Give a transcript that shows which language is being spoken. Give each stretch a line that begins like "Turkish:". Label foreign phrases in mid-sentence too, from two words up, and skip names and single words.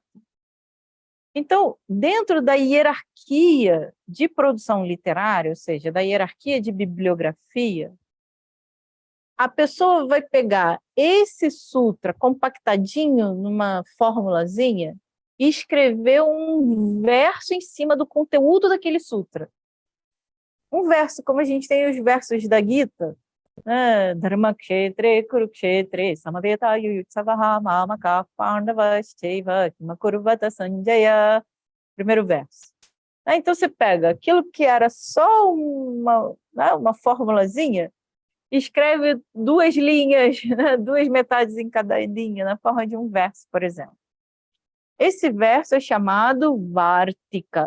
Portuguese: Então, dentro da hierarquia de produção literária, ou seja, da hierarquia de bibliografia, a pessoa vai pegar esse sutra compactadinho numa formulazinha e escrever um verso em cima do conteúdo daquele sutra. Um verso, como a gente tem os versos da Gita,
Sanskrit: धर्मक्षेत्रे कुरुक्षेत्रे समवेता युयुत्सवः मामकाः पाण्डवाश्चैव किमकुर्वत सञ्जय.
Portuguese: Primeiro verso. Então, você pega aquilo que era só uma formulazinha, escreve duas linhas, né, duas metades em cada linha, na forma de um verso, por exemplo. Esse verso é chamado Vartika.